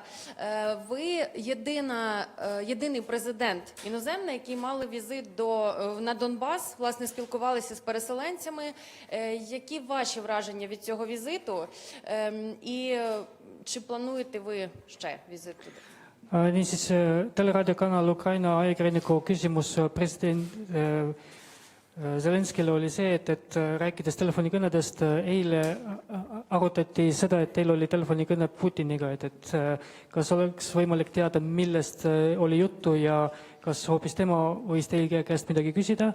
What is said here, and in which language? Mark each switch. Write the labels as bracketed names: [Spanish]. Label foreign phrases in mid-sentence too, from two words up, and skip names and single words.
[Ukrainian] Ви єдиний президент іноземний, який мали візит на Донбас, власне, спілкувалися з переселенцями. Які ваші враження від цього візиту? І чи плануєте ви ще візит туди? [Estonian] Niisiis, teleraadiokanal Ukraina ajakirjaniku küsimus president Zelenskile oli see, et rääkides telefonikõnedest, eile arutati seda, et teil oli telefonikõne Putiniga, et kas oleks võimalik teada, millest oli juttu ja kas hoopis tema võis teil käest midagi küsida.